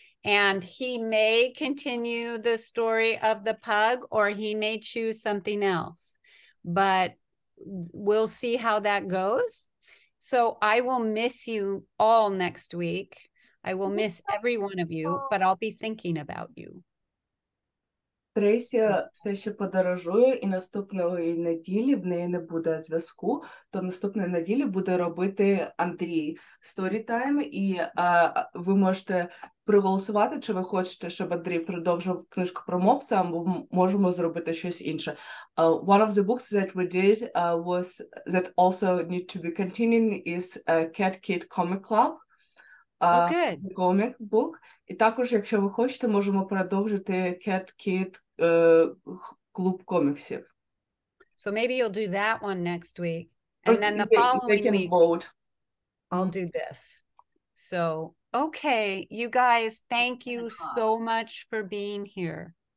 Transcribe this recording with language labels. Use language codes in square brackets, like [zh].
[en] And he may continue the story of the pug, or he may choose something else. But we'll see how that goes. So I will miss you all next week. I will miss every one of you, but I'll be thinking about you. [uk] Трейсі все ще подорожує, і наступної неділі в неї не буде зв'язку, то наступної неділі буде робити Андрій Storytime, і ви можете проголосувати, чи ви хочете, щоб Андрій продовжив книжку про мопса, або можемо зробити щось інше. [en] One of the books that we did was that also need to be continuing is Cat Kid Comic Club. Oh, good. Comic book. [uk] І також, якщо ви хочете, можемо продовжити Cat Kid клуб коміксів. [en] So maybe you'll do that one next week. Or And then the they following can week, vote. I'll do this. So, okay, you guys, thank you so much for being here.